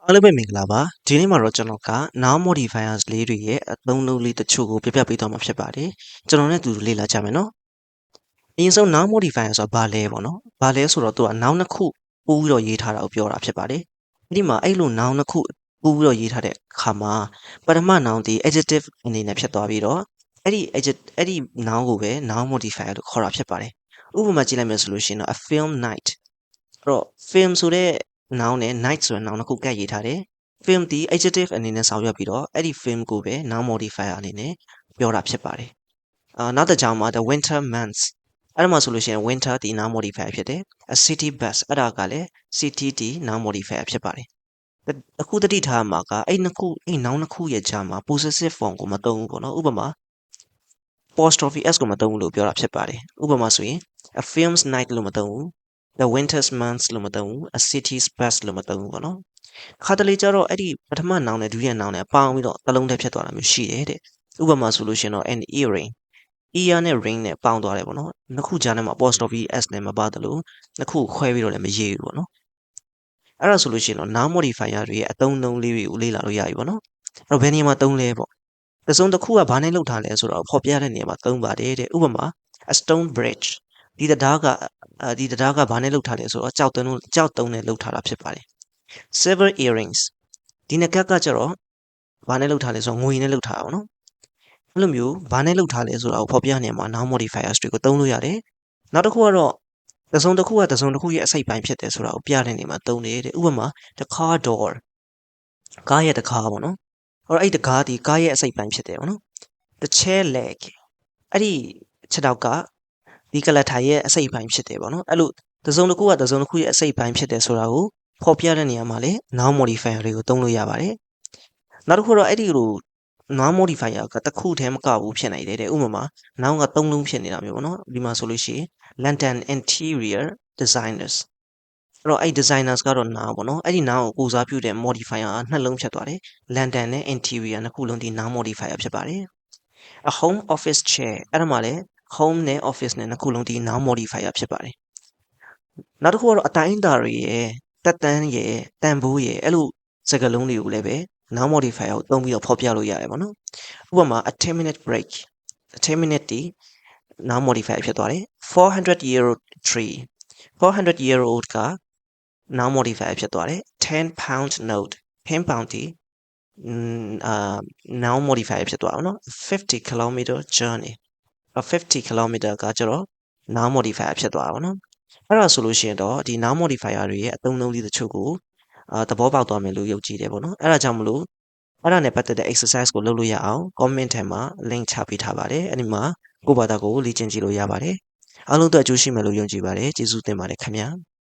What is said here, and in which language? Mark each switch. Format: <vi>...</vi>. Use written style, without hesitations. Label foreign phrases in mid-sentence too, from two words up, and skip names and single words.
<my>အားလုံးပဲမင်္ဂလာပါဒီနေ့မှာတော့ကျွန်တော်က</my> <en>noun modifiers</en> <my>လေးတွေရဲ့အသုံးအနှုန်းလေးတချို့ကိုပြပြပေးသွားမှာဖြစ်ပါတယ်ကျွန်တော်နဲ့အတူတူလေ့လာကြမယ်နော်အရင်ဆုံး</my> <en>noun modifier</en> <my>ဆိုတာဘာလဲပေါ့နော်ဘာလဲဆိုတော့သူက noun နှစ်ခုပို့ပြီးတော့ရေးထားတာကိုပြောတာဖြစ်ပါတယ်ဒီမှာအဲ့လို noun နှစ်ခုပို့ပြီးတော့ရေးထားတဲ့အခါမှာပထမ noun ဒီ adjective အနေနဲ့ဖြစ်သွားပြီးတော့အဲ့ ဒီ noun ကိုပဲ</my> <en>noun modifier</en> <my>လို့ခေါ်တာဖြစ်ပါတယ်ဥပမာကြည့်လိုက်မယ်ဆိုလို့ရှိရင်တော့</my> <en>a film night</en> <my>အဲ့တော့ film ဆိုတဲ့ noun နဲ့ night ဆိုတဲ့ noun နှစ်ခုကပ်ရေးထားတယ် film ဒီ adjective အနေနဲ့ဆောင်ရွက်ပြီးတော့အဲ့ဒီ film ကိုပဲ</my> <en>noun modifier</en> <my>အနေနဲ့ပြောတာဖြစ်ပါတယ်နောက်တစ်ကြောင်းမှာ</my> <en>the winter months</en> <my>အဲ့ဒါမှဆိုလို့ရှိရင် winter ဒီ</my> <en>noun modifier</en> <my>ဖြစ်တယ်</my> <en>a city bus</en> <my>အဲ့ဒါကလည်း city ဒီ</my> <en>noun modifier</en> <my>ဖြစ်ပါတယ်အခုတတိထားမှာကအဲ့နှစ်ခုအဲ့ noun နှစ်ခုရဲ့ကြားမှာ</my> <en>possessive form</en> <my>ကိုမသုံးဘူးပေါ့နော်ဥပမာ</my> <en>apostrophe s</en> <my>ကိုမသုံးဘူးလို့ပြောတာဖြစ်ပါတယ်ဥပမာဆိုရင်</my> <en>a film's night</en> <my>လို့မသုံးဘူး</my> <en>the winter's months</en> <my>လို့မသုံးဘူး</my> <en>a city's bus</en> <my>လို့မသုံးဘူးပေါ့နော်ခါတလေကျတော့အဲ့ဒီပထမ noun နဲ့ဒုတိယ noun နဲ့ပေါင်းပြီးတော့တစ်လုံးတည်းဖြစ်သွားတာမျိုးရှိတယ်တဲ့ဥပမာဆိုလို့ရှိရင်တော့</my> <en>an earring ear</en> <my>နဲ့ ring နဲ့ပေါင်းသွားတယ်ပေါ့နော်နှစ်ခုကြားထဲမှာ</my> <en>apostrophe s</en> <my>နဲ့မပါတယ်လို့ နှစ်ခုခွဲပြီးတော့လည်းမရေးဘူးပေါ့နော်အဲ့ဒါဆိုလို့ရှိရင်တော့</my> <en>noun modifier</en> <my>တွေရဲ့အသုံးအနှုန်းလေးတွေကိုလေ့လာလို့ရပြီပေါ့နော်အဲ့တော့ဘယ်နေရာမှာသုံးလဲပေါ့တစ်စုံတစ်ခုကဘာနဲ့လုပ်ထားလဲဆိုတော့ဖော်ပြတဲ့နေရာမှာသုံးပါတယ်တဲ့ဥပမာ</my> <en>a stone bridge</en> <my>ဒီတရားကဘာနဲ့လုပ်ထားလဲဆိုတော့ ကြောက်တုံးနဲ့လုပ်ထားတာဖြစ်ပါတယ်</my> <en>silver earrings</en> <my>ဒီနကက်ကကျတော့ဘာနဲ့လုပ်ထားလဲဆိုတော့ငွေနဲ့လုပ်ထားတာပေါ့နော်အဲ့လိုမျိုးဘာနဲ့လုပ်ထားလဲဆိုတာကိုဖော်ပြနေမှာ</my> <en>noun modifiers</en> <my>တွေကိုသုံးလို့ရတယ်နောက်တစ်ခုကတော့ တစ်စုံတစ်ခုရဲ့အစိတ်ပိုင်းဖြစ်တယ်ဆိုတာကိုပြတဲ့နေမှာသုံးတယ်တဲ့ဥပမာ</my> <en>the car door</en> <my>ကားရဲ့တကားပေါ့နော်အဲ့တကားဒီကားရဲ့အစိတ်ပိုင်းဖြစ်တယ်ပေါ့နော်</my> <en>the chair leg</en> <my>အဲ့ဒီခြေထောက်ကဒီကလတ်ထိုင်ရဲ့အစိတ်ပိုင်းဖြစ်တယ်ပေါ့နော်အဲ့လိုတစ်စုံတစ်ခုရဲ့အစိတ် ပိုင်းဖြစ်တယ်ဆိုတာကိုဖော်ပြတဲ့နေရာမှာလည်း</my> <en>noun modifier</en> <my>တွေကိုသုံးလို့ရပါတယ်နောက်တစ်ခုတော့အဲ့ဒီလို</my> <en>noun modifier</en> <my>ကတစ်ခုတည်းမကဘူးဖြစ်နိုင်တယ်တဲ့ဥပမာ noun ကသုံးလုံးဖြစ်နေတာမျိုးပေါ့နော်ဒီမှာဆိုလို့ရှိရင်</my> <en>lantern interior designers</en> <my>အဲ့တော့အဲ့ designers ကတော့ noun ပေါ့နော်အဲ့ဒီ noun ကိုကိုစားပြုတဲ့ modifier ကနှစ်လုံးဖြစ်သွားတယ် lantern နဲ့ interior နှစ်ခုလုံးဒီ</my> <en>noun modifier</en> <my>ဖြစ်ပါတယ်</my> <en>a home office chair</en> <my>အဲ့ဒါမှလည်း home နဲ့ office နဲ့နှစ်ခုလုံးဒီ</my> <en>noun modifier</en> <my>ဖြစ်ပါတယ်နောက်တစ်ခုကတော့အတိုင်းအတာတွေရဲ့တက်တန်းရဲ့တန်ဖိုးရဲ့အဲ့လိုစကားလုံးတွေကိုလည်းပဲ</my> <en>noun modifier</en> <my>ကိုသုံးပြီးတော့ဖော်ပြလို့ရတယ်ပေါ့နော်ဥပမာ</my> <en>a 10-minute break a 10-minute</en> <my>ဒီ</my> <en>noun modifier</en> <my>ဖြစ်သွားတယ်</my> <en>400-year-old tree 400-year-old</en> <my>က</my> <en>noun modifier</en> <my>ဖြစ်သွားတယ်</my> <en>10-pound note 10 pound</en> <my>ဒီ</my> <en>noun modifier</en> <my>ဖြစ်သွားအောင်နော်</my> <en>50-kilometer journey 50 kilometer</en> <my>ကကျတော့</my> <en>noun modifier</en> <my>ဖြစ်သွားအောင်နော်အဲ့ဒါဆိုလို့ရှိရင်တော့ဒီ</my> <en>noun modifier</en> <my>တွေရဲ့အသုံးအနှုန်းလေးတချို့ကိုသဘောပေါက်သွားမယ်လို့ယုံကြည်တယ်ပေါ့နော်အဲ့ဒါကြောင့်မလို့အဲ့ဒါနဲ့ပတ်သက်တဲ့ exercise ကိုလုပ်လို့ရအောင် comment ထဲမှာ link ချပေးထားပါတယ်အဲ့ဒီမှာကိုယ့်ဘာသာကိုလေ့ကျင့်ကြည့်လို့ရပါတယ်အားလုံးအတွက်အကျိုးရှိမယ်လို့ယုံကြည်ပါတယ်ကျေးဇူးတင်ပါတယ်ခင်ဗျာ</my>